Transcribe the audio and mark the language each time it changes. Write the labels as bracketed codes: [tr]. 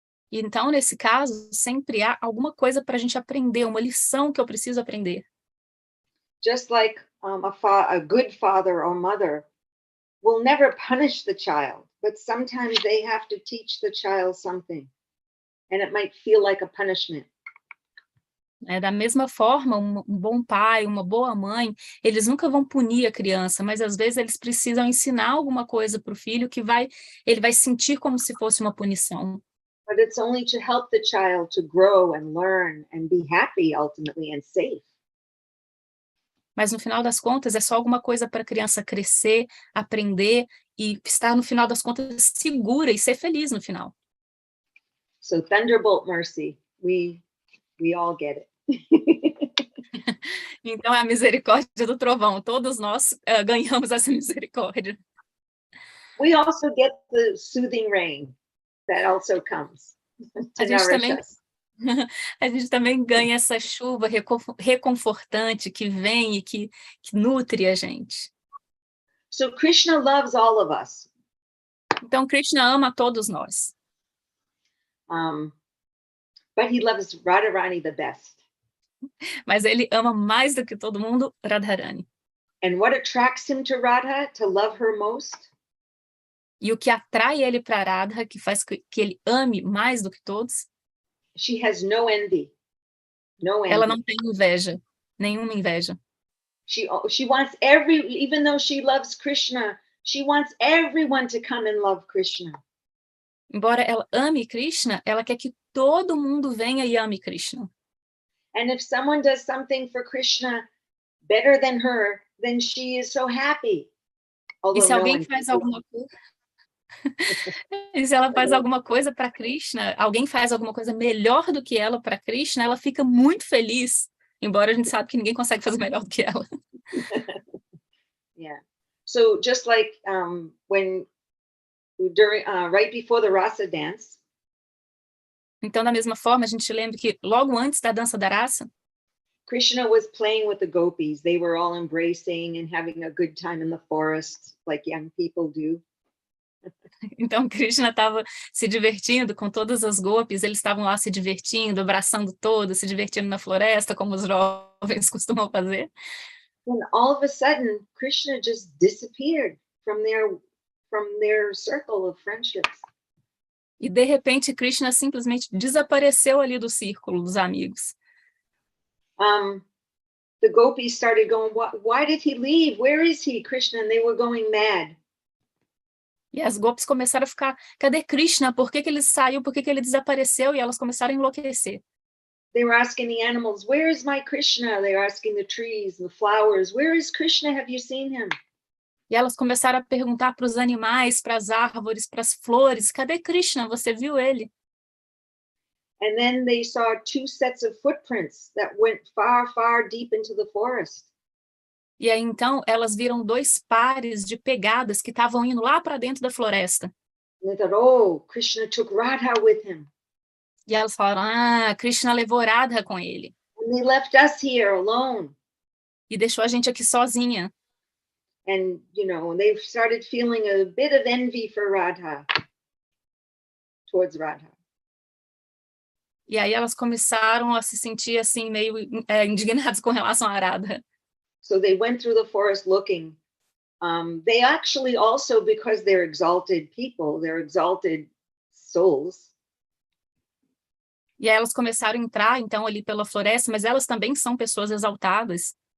[pt] Então, nesse caso, sempre há alguma coisa para a gente aprender, uma lição que eu preciso aprender. [en] Just like a good father or mother will never punish the child, but sometimes they have to teach the child something, and it might feel like a punishment. [pt] Da mesma forma, um bom pai, uma boa mãe, eles nunca vão punir a criança, mas às vezes eles precisam ensinar alguma coisa para o filho que ele vai sentir como se fosse uma punição. [en] But it's only to help the child to grow and learn and be happy ultimately and safe. [pt] Mas no final das contas é só alguma coisa para a criança crescer, aprender e estar no final das contas segura e ser feliz no final. [en] So thunderbolt mercy, we all get it. [pt] Então é a misericórdia do trovão, todos nós ganhamos essa misericórdia. [en] We also get the soothing rain that also comes to nourish us. [pt] A gente também ganha essa chuva reconfortante que vem e que nutre a gente. [en] So Krishna loves all of us. [pt] Então Krishna ama todos nós. [en] But he loves Radharani the best. [pt] Mas ele ama mais do que todo mundo Radharani. [en] And what attracts him to Radha, to love her most? [pt] E o que atrai ele para Radha, que faz que ele ame mais do que todos? [en] She has no envy. No envy. [pt] Ela não tem inveja, nenhuma inveja. [en] She wants even though she loves Krishna, she wants everyone to come and love Krishna. [pt] Embora ela ame Krishna, ela quer que todo mundo venha e ame Krishna. [en] And if someone does something for Krishna better than her, then she is so happy. [pt] E se [en] Although no [pt] alguém [en] one [pt] faz alguma coisa, e se ela faz alguma coisa para Krishna, alguém faz alguma coisa melhor do que ela para Krishna, ela fica muito feliz, embora a gente sabe que ninguém consegue fazer melhor do que ela. [en] Yeah. So just like when during right before the rasa dance, [pt] Então, da mesma forma, a gente lembra que logo antes da dança da raça, [en] Krishna was playing with the gopis. They were all embracing and having a good time in the forest, like young people do. [pt] então Krishna estava se divertindo com todas as gopis, eles estavam lá se divertindo, abraçando todos, se divertindo na floresta, como os jovens costumam fazer. [en] And all of a sudden, Krishna just disappeared from their circle of friendships. [pt] E de repente Krishna simplesmente desapareceu ali do círculo dos amigos. [en] The gopis started going, why did he leave? Where is he, Krishna? And they were going mad. [pt] E as gopis começaram a ficar, cadê Krishna? Por que ele saiu? Por que ele desapareceu? E elas começaram a enlouquecer. [en] They were asking the animals, where is my Krishna? They were asking the trees, the flowers, where is Krishna? Have you seen him? [pt] E elas começaram a perguntar para os animais, para as árvores, para as flores, cadê Krishna? Você viu ele? [en] And then they saw two sets of footprints that went far, far deep into the forest. [pt] E aí, então, elas viram dois pares de pegadas que estavam indo lá para dentro da floresta. [en] And they thought, oh, Krishna took Radha with him. [pt] E elas falaram, Krishna levou Radha com ele. [en] And they left us here alone. [pt] E deixou a gente aqui sozinha. [en] And, they started feeling a bit of envy for Radha, towards Radha. [pt] E aí elas começaram a se sentir assim, meio indignadas com relação a Radha. [en] So they went through the forest looking. They actually also, because they're exalted people, they're exalted souls. [pt] E aí elas começaram a entrar, então, ali pela floresta, mas elas também são pessoas exaltadas.